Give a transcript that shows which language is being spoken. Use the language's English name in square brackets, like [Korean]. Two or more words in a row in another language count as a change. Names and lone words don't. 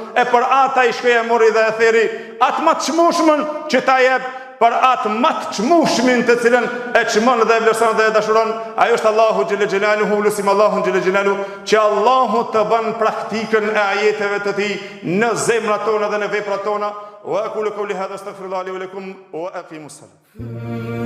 [Albanian] E për ata i shkoi e mori dhe e theri, atë më të çmueshmën që ta jep, për atë më të çmueshmin të cilën e çmon dhe e vlerëson dhe e dashuron, ai është Allahu [Arabic] جل جلاله, [Albanian] lutim Allahun [Arabic] جل جلاله, [Albanian] që Allahu të bën praktikën e ajeteve të tij në zemrat tona dhe në veprat tona. [Arabic] وأقول قولي هذا أستغفر الله لي ولكم وأقيموا السلام.